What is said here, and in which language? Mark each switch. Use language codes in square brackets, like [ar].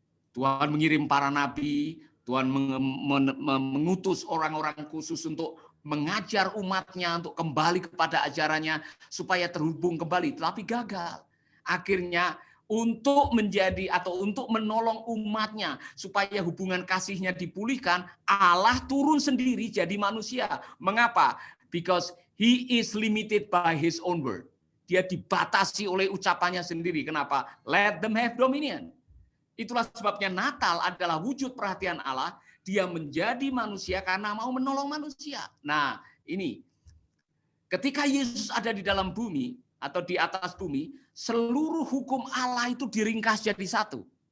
[id] Tuhan mengirim para nabi, Tuhan mengutus orang-orang khusus untuk mengajar umatnya untuk kembali kepada ajarannya supaya terhubung kembali, tetapi gagal. Akhirnya untuk menjadi atau untuk menolong umatnya supaya hubungan kasihnya dipulihkan, Allah turun sendiri jadi manusia. Mengapa? [en] Because he is limited by his own word. [id] Dia dibatasi oleh ucapannya sendiri. Kenapa? [en] Let them have dominion. [id] Itulah sebabnya Natal adalah wujud perhatian Allah. Dia menjadi manusia karena mau menolong manusia. Nah, ini. Ketika Yesus ada di dalam bumi atau di atas bumi, seluruh hukum Allah itu diringkas jadi satu.